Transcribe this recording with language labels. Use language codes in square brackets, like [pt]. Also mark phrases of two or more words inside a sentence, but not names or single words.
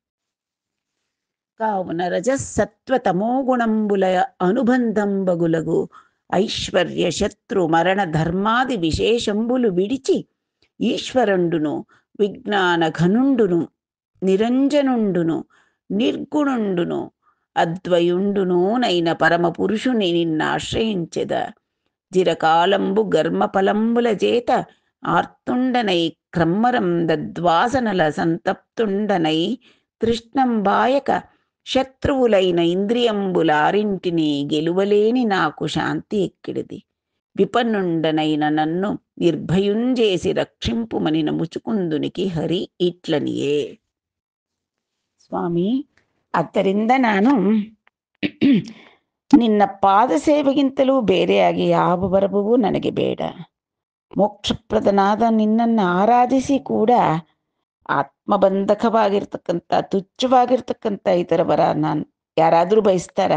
[te] కావున రజస్సత్వ తమోగుణంబులయ అనుబంధంబగులగు ఐశ్వర్య శత్రు మరణ ధర్మాది విశేషంబులు విడిచి ఈశ్వరండును విజ్ఞాన ఘనుండును నిరంజనుండును నిర్గుణుండును అద్వయుండును నైన పరమ పురుషుని నిన్నాశ్రయించెద జిరకాలంబు గర్మఫలంబుల చేత ఆర్తుండనై క్రమ్మరం దద్వాసనల సంతప్తుండనై తృష్ణంబాయక శత్రువులైన ఇంద్రియంబులారింటిని గెలువలేని నాకు శాంతి ఎక్కిడిది. విపన్నుండనైన నన్ను నిర్భయుంజేసి రక్షింపుమనిన ముచుకుందునికి హరి ఇట్లనియే. [kn] ಸ್ವಾಮಿ, ಆದ್ದರಿಂದ ನಾನು ನಿನ್ನ ಪಾದ ಸೇವೆಗಿಂತಲೂ ಬೇರೆಯಾಗಿ ಯಾವ ವರವೂ ನನಗೆ ಬೇಡ. ಮೋಕ್ಷಪ್ರದನಾದ ನಿನ್ನನ್ನು ಆರಾಧಿಸಿ ಕೂಡ ಆತ್ಮಬಂಧಕವಾಗಿರ್ತಕ್ಕಂಥ ತುಚ್ಛವಾಗಿರ್ತಕ್ಕಂಥ ಇತರ ವರ ನಾನು ಯಾರಾದರೂ ಬಯಸ್ತಾರ?